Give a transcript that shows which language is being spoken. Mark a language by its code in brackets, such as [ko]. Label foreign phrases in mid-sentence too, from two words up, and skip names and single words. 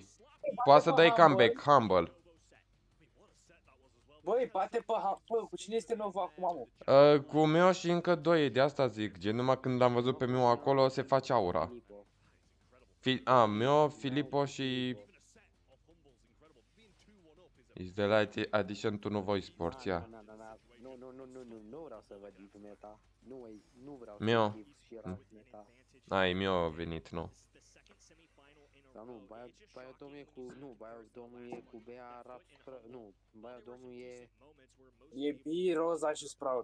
[ro] Poate să dai comeback, Humble. Băi, bate pe Humble, cu cine este Novo acum, mă? Cu Mio și încă 2, de asta zic. Gen, numai când am văzut pe Mio acolo, se face aura. Mio, Filippo și... [en] Is the light addition to Novo Sports, [ro] ia. Nu vreau să văd [en] deep meta. [ro] Nu vreau să Mio. văd deep și rap meta. Ai, Mio a venit, nu. Sau nu, Biodomul e cu... Nu, Biodomul e cu Bea, nu, Biodomul e... E B, Roza și Sprout.